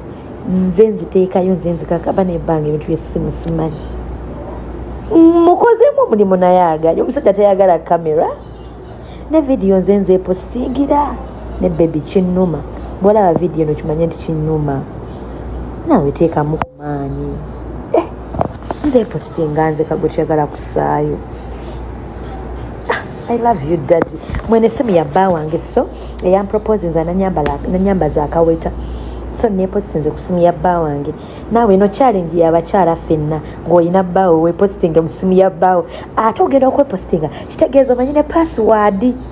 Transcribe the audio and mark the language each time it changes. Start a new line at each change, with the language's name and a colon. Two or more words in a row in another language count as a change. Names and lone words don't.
Ganda: nze nziteekayo nze nzikakaba nebbanga ebintu byessimu simanyi mukozeemu omulimu naye aganya omusajja tayagala kamera ne vidiyo nze nzepostingira ne bebi kinnuma bwolaba vidiyo no kimanye nti kinnuma naawe teekamu ku maanyi nzepostinga nze kagwe kyagala kusaayo
English: I love you daddy
Ganda: mwene essimu ya bba wange so eyamproposinza nanyambaza akaweta so nepostinze ku simu ya bba wange naawe eno challenge y'abakyala ffenna ng'olina bbaawo wepostinga mu simu ya bbaawo ate ogenda okwepostinga kitegeeza omanyi ne password